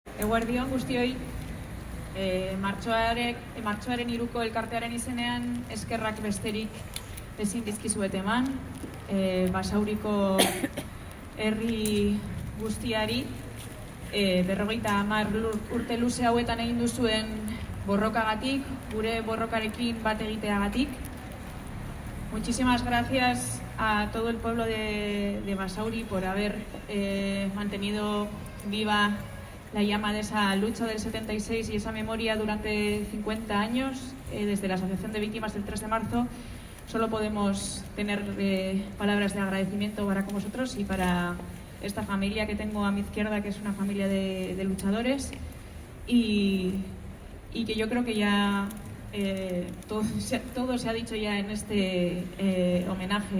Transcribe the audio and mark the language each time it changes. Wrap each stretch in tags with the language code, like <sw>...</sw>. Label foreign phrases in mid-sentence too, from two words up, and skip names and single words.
<eu>Eguerdion guztioi, martxoaren 3ko elkartearen izenean eskerrak besterik ezin dizkizuet eman, Basauriko herri guztiari, 50 urte luze hauetan egin duzuen borrokagatik, gure borrokarekin bat egiteagatik.</eu> <es>Muchísimas gracias a todo el pueblo de Basauri por haber mantenido viva la llama de esa lucha del 76 y esa memoria durante 50 años. Desde la Asociación de Víctimas del 3 de marzo solo podemos tener palabras de agradecimiento para con vosotros y para esta familia que tengo a mi izquierda, que es una familia de luchadores, y que yo creo que ya todo se ha dicho ya en este homenaje.</es>